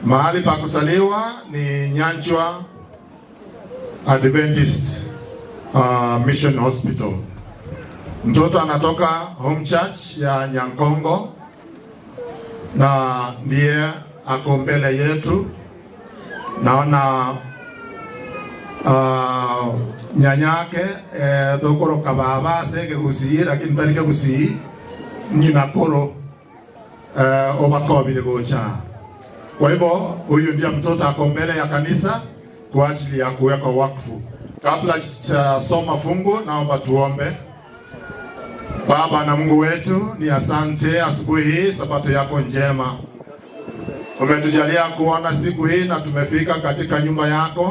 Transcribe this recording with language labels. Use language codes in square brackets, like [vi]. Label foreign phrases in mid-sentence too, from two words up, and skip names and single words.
[sw] Mahali pa kusaliwa ni Nyanchwa Adventist Mission Hospital. Mtoto anatoka [en] Home Church [sw] ya Nyankongo na ndiye ako mbele yetu. [guz] Naona nyanyake dokoro kababa sege gusii, lakini tarike gusii nyina koro obakobi gocha. [sw] Kwa hivyo huyu ndiye mtoto ako mbele ya kanisa kwa ajili ya kuweka wakfu. Kabla soma fungu, naomba tuombe. Baba na Mungu wetu, ni asante asubuhi hii, sabato yako njema. Umetujalia kuona siku hii na tumefika katika nyumba yako.